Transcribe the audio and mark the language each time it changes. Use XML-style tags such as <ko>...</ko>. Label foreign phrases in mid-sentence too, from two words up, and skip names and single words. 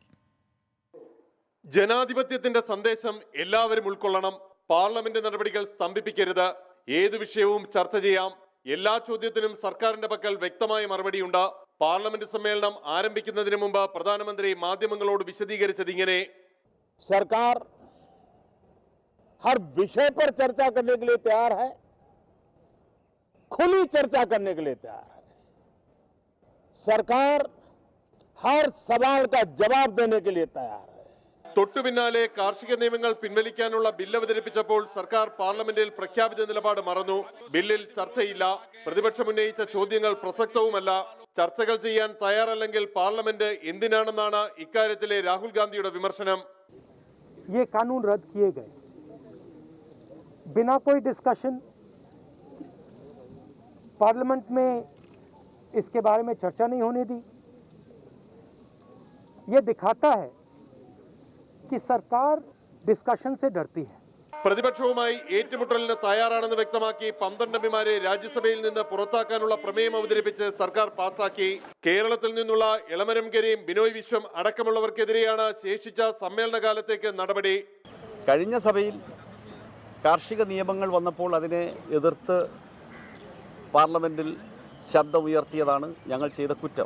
<ml>ജനാധിപത്യത്തിന്റെ സന്ദേശം എല്ലാവരും ഉൾക്കൊള്ളണം. പാർലമെന്റ് നടപടികൾ സ്തംഭിപ്പിക്കരുത്. ഏതു വിഷയവും ചർച്ച ചെയ്യാം. എല്ലാ ചോദ്യത്തിനും സർക്കാരിന്റെ പക്കൽ വ്യക്തമായ മറുപടിയുണ്ട്. പാർലമെന്റ് സമ്മേളനം ആരംഭിക്കുന്നതിന് മുമ്പ് പ്രധാനമന്ത്രി മാധ്യമങ്ങളോട് വിശദീകരിച്ചത് ഇങ്ങനെ:</ml> <hi>സർക്കാർ हर विषय पर चर्चा करने के लिए तैयार है, खुली चर्चा करने के लिए तैयार है. सरकार हर सवाल का जवाब देने के लिए तैयार है.</hi> <ml>തൊട്ടു പിന്നാലെ കാർഷിക നിയമങ്ങൾ പിൻവലിക്കാനുള്ള ബില്ല് അവതരിപ്പിച്ചപ്പോൾ സർക്കാർ പാർലമെന്റിൽ പ്രഖ്യാപിത നിലപാട് മറന്നു. ബില്ലിൽ ചർച്ചയില്ല. പ്രതിപക്ഷം ഉന്നയിച്ച ചോദ്യങ്ങൾ പ്രസക്തവുമല്ല. ചർച്ചകൾ ചെയ്യാൻ തയ്യാറല്ലെങ്കിൽ പാർലമെന്റ് എന്തിനാണെന്നാണ് ഇക്കാര്യത്തിലെ രാഹുൽ ഗാന്ധിയുടെ വിമർശനം.</ml> <hi>ये कानून रद्द किए गए बिना कोई डिस्कशन. पार्लियामेंट में इसके बारे में चर्चा नहीं होने दी. ये दिखाता है कि सरकार डिस्कशन से डरती है.</hi> <ml>പ്രതിപക്ഷവുമായി ഏറ്റുമുട്ടലിന് തയ്യാറാണെന്ന് വ്യക്തമാക്കി 12 എംപിമാരെ രാജ്യസഭയിൽ നിന്ന് പുറത്താക്കാനുള്ള പ്രമേയം അവതരിപ്പിച്ച് സർക്കാർ പാസാക്കി. കേരളത്തിൽ നിന്നുള്ള എളമരം കരീം, ബിനോയ് വിശ്വം അടക്കമുള്ളവർക്കെതിരെയാണ് ശേഷിച്ച സമ്മേളനകാലത്തേക്ക് നടപടി. കഴിഞ്ഞ സഭയിൽ കാർഷിക നിയമങ്ങൾ വന്നപ്പോൾ അതിനെ എതിർത്ത് പാർലമെന്റിൽ ശബ്ദമുയർത്തിയതാണ് ഞങ്ങൾ ചെയ്ത കുറ്റം.</ml>